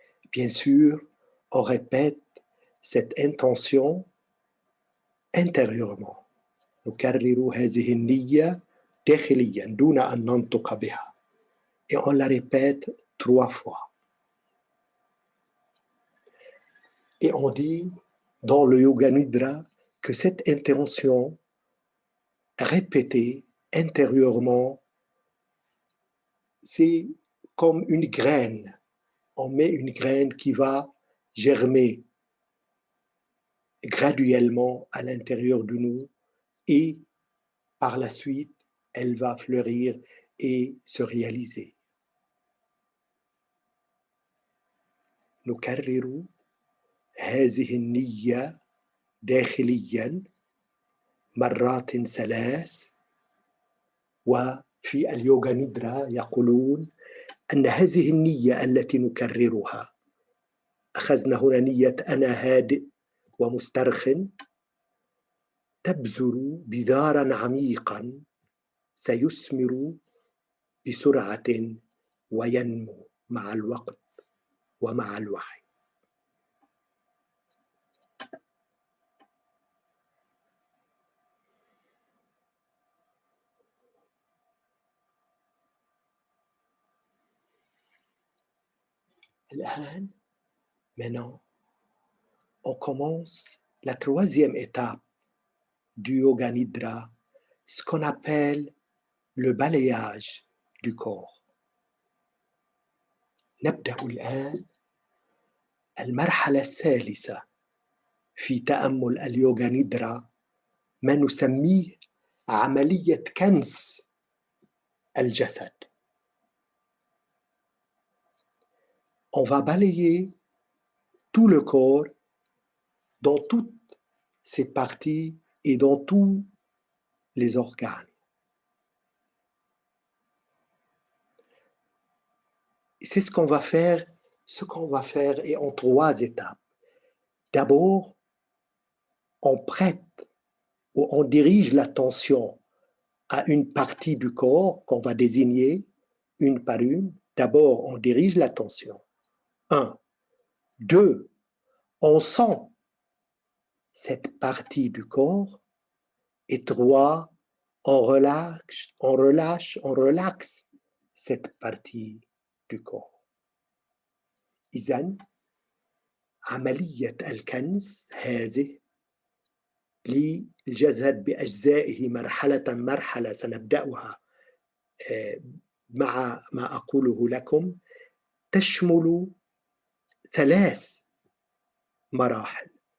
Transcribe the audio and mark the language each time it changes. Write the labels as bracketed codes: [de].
[fr] Bien sûr, on répète cette intention intérieurement. [ar] نكرر هذه النية داخليا دون أن ننطق بها. [fr] Et on la répète 3 fois. Et on dit dans le Yoga Nidra que cette intention répétée intérieurement, c'est comme une graine. On met une graine qui va germer graduellement à l'intérieur de nous et par la suite, elle va fleurir et se réaliser. [ar] نكرر هذه النية داخليا مرات 3. وفي اليوغا نيدرا يقولون أن هذه النية التي نكررها، أخذنا هنا نية أنا هادئ ومسترخٍ، تبذر بذارا عميقا سيثمر بسرعة وينمو مع الوقت ومع الوعي. الآن, [fr] maintenant, on commence la 3e étape du Yoga Nidra, ce qu'on appelle le balayage du corps. [ar] نبدأ الآن المرحلة الثالثة في تأمل اليوغا نيدرا، ما نسميه عملية كنس الجسد. [fr] On va balayer tout le corps dans toutes ses parties et dans tous les organes. C'est ce qu'on va faire. Ce qu'on va faire est en 3 étapes. D'abord, on prête ou on dirige l'attention à une partie du corps qu'on va désigner une par une. D'abord, on dirige l'attention. 1. 2. On sent cette partie du corps. Et 3. On relaxe cette partie du corps. [ar] إذن عملية الكنس هذه للجسد بأجزائه مرحلة سنبدأها مع ما أقوله لكم، تشمل 3 مراحل.